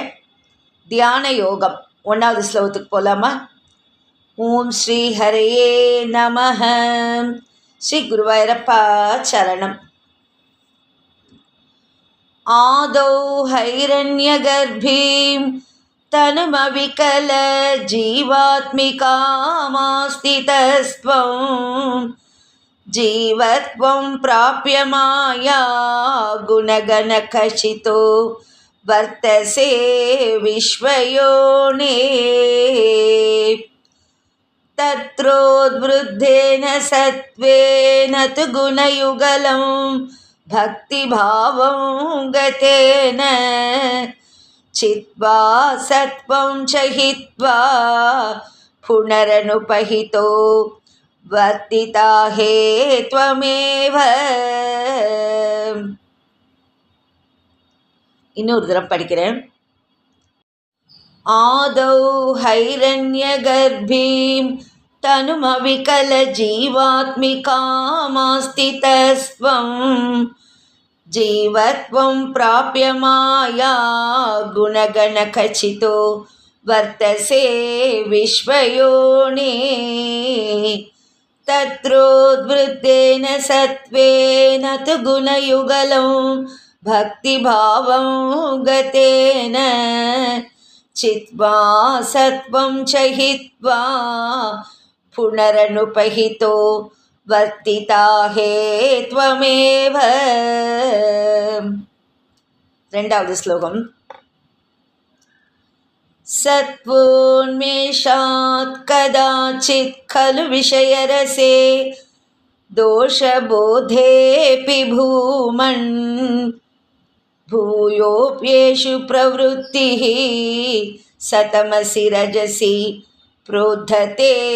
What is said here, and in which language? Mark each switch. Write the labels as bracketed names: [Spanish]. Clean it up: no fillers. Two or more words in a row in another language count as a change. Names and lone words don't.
[Tamil] தியான யோகம் 1வது ஸ்லோகத்துக்கு போகலாமா? [Sanskrit] ॐ श्री हरये नमः. [Tamil] ஸ்ரீ குருவாயூரப்பா சரணம். [Sanskrit] आदौ हैरण्यगर्भीं तनुमविकल जीवात्मिकामास्तितस्त्वं जीवत्वं प्राप्य माया गुणगणकशितो वर्तसे विश्वयोने तत्रोद्वृद्धेन सत्त्वेन तु गुणयुगलं भक्तिभावं गतेन चित्वा सत्वं च हित्वा पुनरनुपहितो वर्तिता हे त्वमेव. [Tamil] இன்னொரு தரம் படிக்கிறேன். [Sanskrit] आदौ हैरण्यगर्भीं तनुमविकल जीवात्मिकामास्थितस्त्वं जीवत्वं प्राप्य माया गुणगणकचितो वर्तसे विश्वयोने तत्रोद्वृत्तेन सत्त्वेन तु गुणयुगलं भक्तिभावं गतेन चित्वा सत्वं च हित्वा पुनरनुपहितो वर्तिता हे त्वमेव. [Tamil] 2வது ஸ்லோகம். [Sanskrit] सत्त्वोन्मेषात् कदाचित् खलु विषयरसे दोषबोधेऽपि भूमन् भूयोऽप्येषु प्रवृत्तिः सतमसि रजसि प्रोद्धते